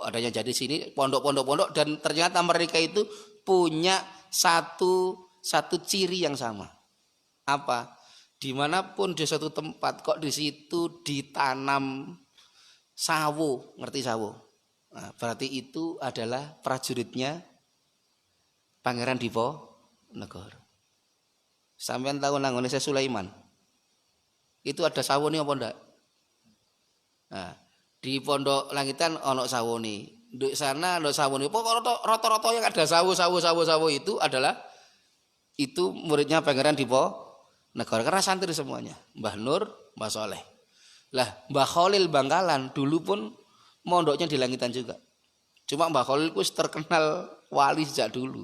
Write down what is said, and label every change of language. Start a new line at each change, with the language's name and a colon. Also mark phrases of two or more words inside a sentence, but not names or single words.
Indonesian: Ada yang jadi sini pondok. Dan ternyata mereka itu punya satu ciri yang sama. Apa? Dimanapun di suatu tempat, kok di situ ditanam sawo, ngerti sawo? Nah, berarti itu adalah prajuritnya Pangeran Diponegoro.
Javanese: Sampean tahu nang ngene Sulaiman. Itu ada sawone apa ndak? Nah, di Pondok Langitan ono sawone. Di sana ono sawone.
Indonesian: Pokoknya rata-rata yang ada sawo itu adalah itu muridnya Pangeran Diponegoro karena santri semuanya. Mbah Nur, Mbah Soleh. Lah, Mbah Khalil Bangkalan dulu pun mondoknya di Langitan juga. Cuma Mbah Khalil itu terkenal wali sejak dulu.